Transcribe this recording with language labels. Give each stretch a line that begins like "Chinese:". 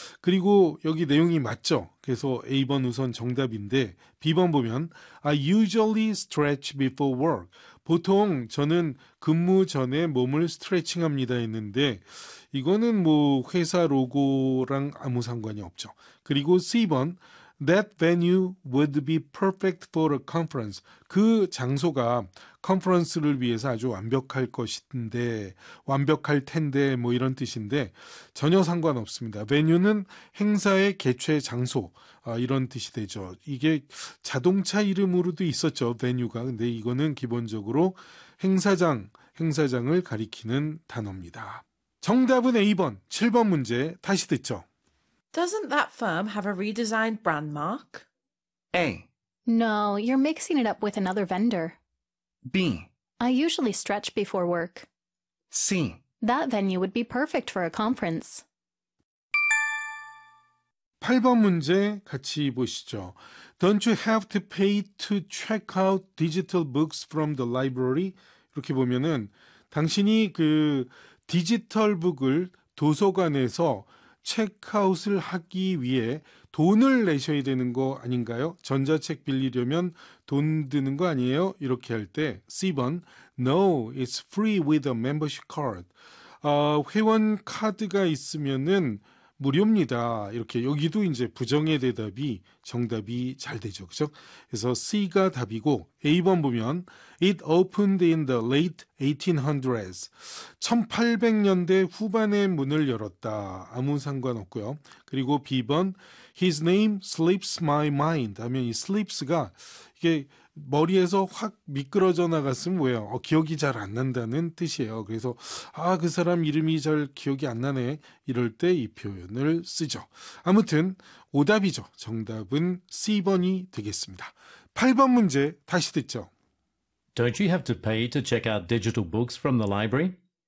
Korean: 그리고 여기 내용이 맞죠? 그래서 A번 우선 정답인데 B번 보면
English: I usually stretch before work.
Korean: 보통 저는 근무 전에 몸을 스트레칭합니다 했는데 이거는 뭐 회사 로고랑 아무 상관이 없죠. 그리고 C번
English: That venue would be perfect for a conference.
Korean: 그 장소가 컨퍼런스를 위해서 아주 완벽할 것인데, 완벽할 텐데, 뭐 이런 뜻인데, 전혀 상관없습니다. venue는 행사의 개최 장소, 이런 뜻이 되죠. 이게 자동차 이름으로도 있었죠, venue가. 근데 이거는 기본적으로 행사장을 가리키는 단어입니다. 정답은 A번, 7번 문제 다시 듣죠.
English: Doesn't that firm have a redesigned brand mark? A. No, you're mixing it up with another vendor. B. I usually stretch before work. C. That venue would be perfect for a conference.
Korean: 8번 문제 같이 보시죠.
English: Don't you have to pay to check out digital books from the library?
Korean: 이렇게 보면은 당신이 그 디지털 북을 도서관에서 체크아웃을 하기 위해 돈을 내셔야 되는 거 아닌가요? 전자책 빌리려면 돈 드는 거 아니에요? 이렇게 할 때, C번,
English: No, it's free with a membership card.
Korean: 회원 카드가 있으면은 무료입니다. 이렇게 여기도 이제 부정의 대답이 정답이 잘 되죠. 그죠? 그래서 C가 답이고, A번 보면,
English: It opened in the late 1800s.
Korean: 1800년대 후반에 문을 열었다. 아무 상관없고요. 그리고 B번,
English: His name slips my mind.
Korean: 하면 이 slips가 이게 머리에서 확 미끄러져 나갔으면 뭐예요? 기억이 잘안 난다는 뜻이에요. 그래서 아, 그 사람 이름이 잘 기억이 안 나네. 이럴 때이 표현을 쓰죠. 아무튼 오답이죠. 정답은 C번이 되겠습니다. 8번 문제 다시 듣죠.
English: Don't you have to pay to check out digital books from the library?